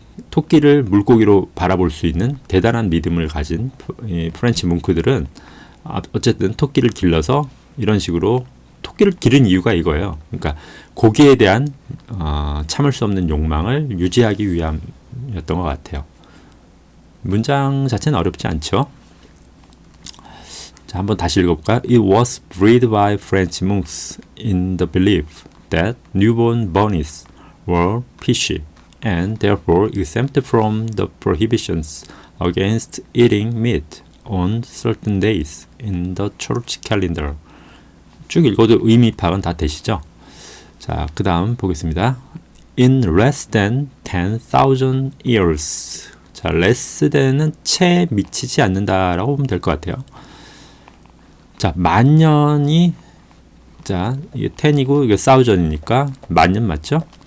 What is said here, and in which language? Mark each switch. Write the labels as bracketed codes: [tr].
[ko] 토끼를 물고기로 바라볼 수 있는 대단한 믿음을 가진 프렌치 뭉크들은 어쨌든 토끼를 길러서 이런 식으로 토끼를 기른 이유가 이거예요. 그러니까 고기에 대한 참을 수 없는 욕망을 유지하기 위함이었던 것 같아요. 문장 자체는 어렵지 않죠. 자, 한번 다시 읽어볼까요? [en] It was bred by French monks in the belief that newborn bunnies were fishy and therefore exempt from the prohibitions against eating meat on certain days in the church calendar. [ko] 쭉 읽어도 의미 파악은 다 되시죠? 자, 그 다음 보겠습니다. [en] In less than 10,000 years. [ko] 자, [en] less than [ko] 은 채 미치지 않는다라고 보면 될 것 같아요. 자, 만년이 자, 이게 10이고 이게 1000이니까 만년 맞죠?